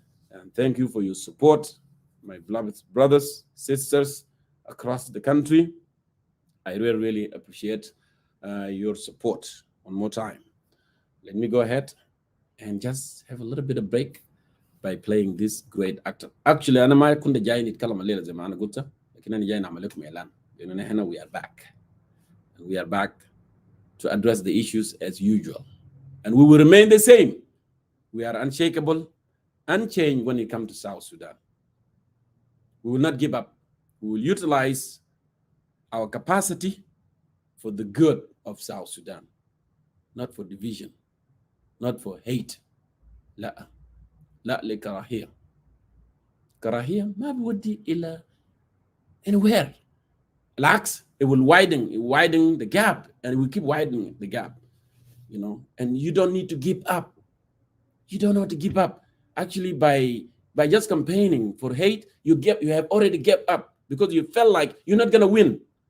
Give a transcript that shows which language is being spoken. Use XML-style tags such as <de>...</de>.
<en>And thank you for your support, my beloved brothers, sisters across the country. I really, really appreciate your support. One more time. Let me go ahead and just have a little bit of break by playing this great actor. Actually,</en> <ar>أنا ما كنت جاي نتكلم الليلة زي ما أنا قلت، لكن أنا جاي نعمل لكم إعلان لأننا هنا</ar> <en>we are back. And we are back to address the issues as usual. And we will remain the same. We are unshakable, unchanged when it comes to South Sudan. We will not give up. We will utilize our capacity for the good of South Sudan, not for division, not for hate.</en> <ar>لا لكراهية. كراهية ما بيودي إلى</ar> <en>anywhere.</en> <ar>العكس,</ar> <en>it will widen the gap, and we keep widening the gap, you know. And you don't need to give up. You don't have to give up. Actually, by just campaigning for hate, you have already given up, because you felt like you're not gonna win.</en>